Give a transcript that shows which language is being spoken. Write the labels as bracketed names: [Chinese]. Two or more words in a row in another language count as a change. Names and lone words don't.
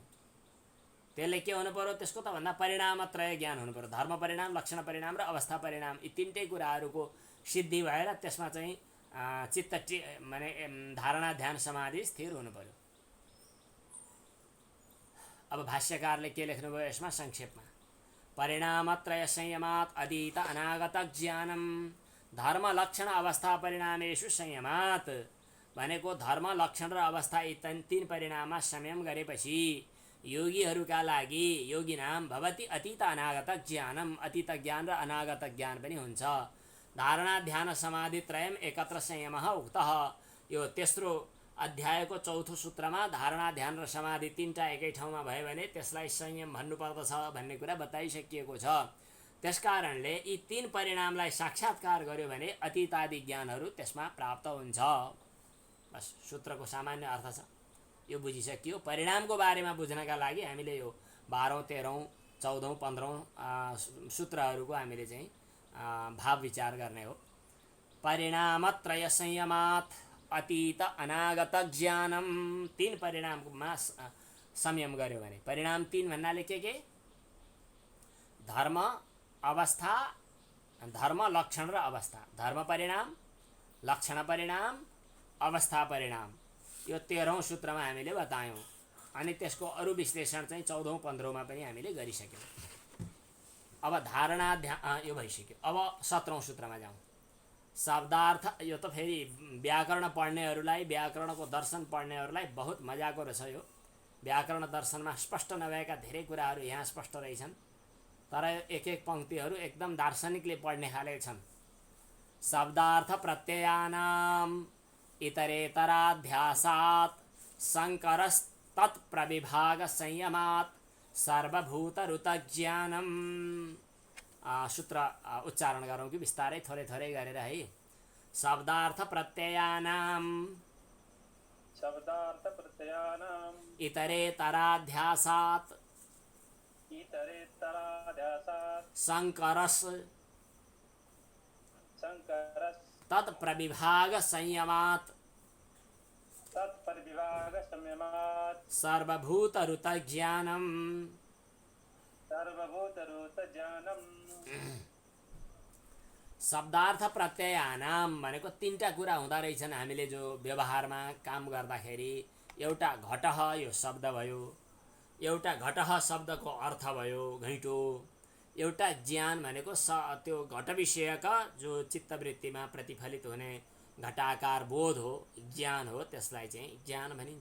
[Nepali] त्यसले के हुनु पर्यो, त्यसको त भन्दा परिणामत्रय ज्ञान हुनु पर्यो। धर्म परिणाम, लक्षण परिणाम र अवस्था परिणाम यी 3टै कुराहरूको सिद्धि भएर त्यसमा चाहिँ चित्त माने धारणा ध्यान समाधि स्थिर हुनु पर्यो। अब भाष्यकारले के लेख्नुभयो यसमा संक्षेपमा, [Sanskrit] परिणामत्रय संयमात् अतीत अनागत ज्ञानम धर्म लक्षण अवस्था परिणामेषु संयमात् [Nepali] भनेको धर्म लक्षण र अवस्था यी 3 परिणाममा संयम गरेपछि योगीहरूका लागि [Sanskrit] योगिनाम भवति अतीत अनागत ज्ञानम, [Nepali] अतीत ज्ञान र अनागत ज्ञान पनि हुन्छ। [Sanskrit] धारणा ध्यान समाधि त्रयम एकत्र संयमः उक्तः। [Nepali] यो तेस्रो अध्यायको 4थो सूत्रमा धारणा ध्यान र समाधि 3टा एकै ठाउँमा भयो भने त्यसलाई संयम भन्नुपर्दछ भन्ने कुरा बताइसकिएको छ। त्यसकारणले यी 3 परिणामलाई साक्षात्कार गर्यो भने अतीतादि ज्ञानहरू त्यसमा प्राप्त हुन्छ। बस सूत्रको सामान्य अर्थ छ, यो बुझिसकियो। परिणामको बारेमा बुझ्नका लागि हामीले यो 12औं 13औं 14औं 15औं सूत्रहरूको हामीले चाहिँ भाव विचार गर्ने हो। [Sanskrit] परिणामत्रय संयमात् अतीत अनागत ज्ञानम [Nepali] 3 परिणाममा संयम गर्यो भने, परिणाम 3 भन्नाले के धर्म अवस्था, धर्म लक्षण र अवस्था, धर्म परिणाम, लक्षण परिणाम, अवस्था परिणाम यो 13औं सूत्रमा हामीले बतायौँ। अनि त्यसको अरू विश्लेषण चाहिँ 14औं 15औंमा पनि हामीले गरिसक्यौँ। अब धारणा ध्यान यो भइसक्यो। अब 17औं सूत्रमा जाउँ। शब्दार्थ, यो त फेरि व्याकरण पढ्नेहरूलाई, व्याकरणको दर्शन पढ्नेहरूलाई बहुत मजाको रहेछ। यो व्याकरण दर्शनमा स्पष्ट नभएका धेरै कुराहरू यहाँ स्पष्ट रहेछन्, तर एक एक पंक्तिहरू एकदम दार्शनिकले पढ्ने खाले छन्। [Sanskrit] शब्दार्थ प्रत्ययानाम इतरेतराध्यासात् शङ्करस्तत्प्रविभाग संयमात् सर्वभूतरुत ज्ञानम। [Nepali] सूत्र उच्चारण गरौँ कि बिस्तारै थोरै थोरै गरेर है। [Sanskrit] शब्दार्थ प्रत्ययानाम, शब्दार्थ प्रत्ययानाम् इतरेतराध्यासात् इतरेतराध्यासात् शङ्करस् शङ्करस् तत्प्रविभाग संयमात् तत्परिविभाग संयमात् सर्वभूतऋतज्ञानम् सर्वभूतरूतज्ञानम् शब्दार्थ प्रत्ययानाम [Nepali] भनेको तीनटा कुरा हुँदो रहेछन् हामीले जो व्यवहारमा काम गर्दाखेरि। एउटा घटः यो शब्द भयो, एउटा घटः शब्दको अर्थ भयो घैँटो, एउटा ज्ञान भनेको त्यो घट विषयका जो चित्तवृत्तिमा प्रतिफलित हुने घटाकार बोध हो, ज्ञान हो, त्यसलाई चाहिँ ज्ञान भनिन्छ।